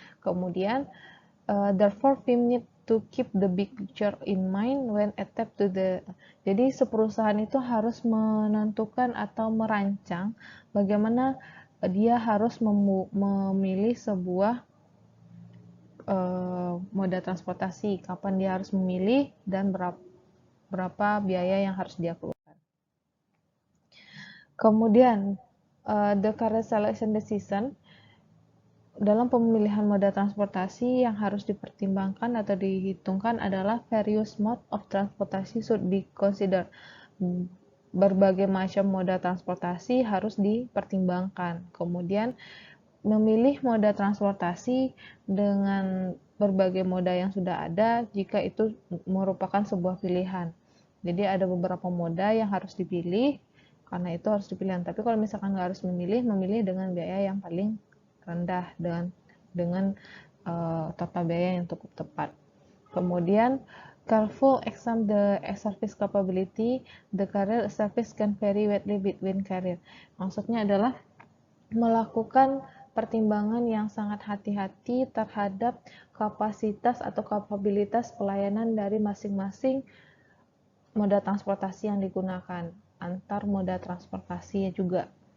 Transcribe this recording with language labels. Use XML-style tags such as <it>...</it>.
<en>Kemudian, therefore firm need to keep the big picture in mind when adapt to the.</en> <id>Jadi perusahaan itu harus menentukan atau merancang bagaimana dia harus memilih sebuah moda transportasi, kapan dia harus memilih dan berapa biaya yang harus dia keluarkan. Kemudian,</id> <en>the carrier selection decision</en> <id>dalam pemilihan moda transportasi yang harus dipertimbangkan atau dihitungkan adalah</id> <en>various mode of transportation should be considered.</en> <id>berbagai macam moda transportasi harus dipertimbangkan. Kemudian memilih moda transportasi dengan berbagai moda yang sudah ada jika itu merupakan sebuah pilihan. Jadi ada beberapa moda yang harus dipilih, karena itu harus dipilih. Tapi kalau misalkan nggak harus memilih dengan biaya yang paling rendah, dengan total biaya yang cukup tepat.</id> <en>Kemudian careful examine the service capability. The carrier service can vary widely between carrier.</en> <id>Maksudnya adalah melakukan pertimbangan yang sangat hati-hati terhadap kapasitas atau kapabilitas pelayanan dari masing-masing moda transportasi yang digunakan, antar moda transportasi juga.</id>